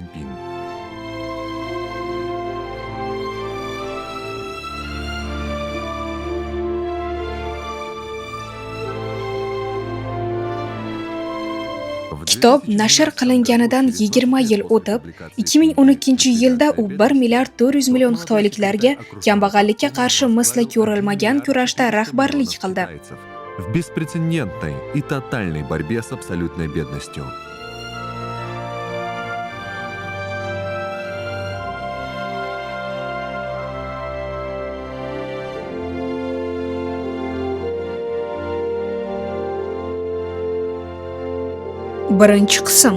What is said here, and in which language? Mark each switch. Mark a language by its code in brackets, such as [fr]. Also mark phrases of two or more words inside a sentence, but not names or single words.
[uz] Kitob nashr qilinganidan 20 yil o'tib, 2012-yilda u 1 milliard 400 million xitoyliklarga kambag'allikka qarshi misli ko'rilmagan kurashda rahbarlik qildi. [ru] В беспрецедентной и тотальной борьбе с абсолютной бедностью. [uz] Birinchi qism.